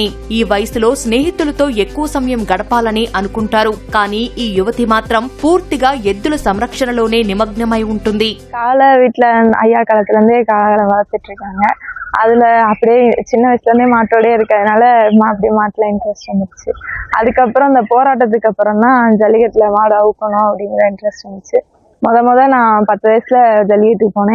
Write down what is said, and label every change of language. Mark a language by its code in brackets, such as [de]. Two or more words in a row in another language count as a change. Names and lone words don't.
[te] ఈ వయసులో స్నేహితులతో ఎక్కువ సమయం గడపాలని అనుకుంటారు. కానీ ఈ యువతి మాత్రం పూర్తిగా ఎద్దుల సంరక్షణలోనే నిమగ్నమై ఉంటుంది. [ta] காலை வீட்டுல ஐயா காலத்துல இருந்தே காலை வளர்த்துட்டு இருக்காங்க. அதுல அப்படியே சின்ன வயசுல இருந்தே மாட்டோடய இருக்கிறதுனால அப்படியே மாட்டுல இன்ட்ரெஸ்ட் வந்துச்சு. அதுக்கப்புறம் இந்த போராட்டத்துக்கு அப்புறம் தான் ஜல்லிக்கட்டுல மாடு அவுக்கணும் அப்படிங்கிற இன்ட்ரெஸ்ட் வந்துச்சு. முத நான் 10 வயசுல ஜல்லிக்கட்டுக்கு போனேன்.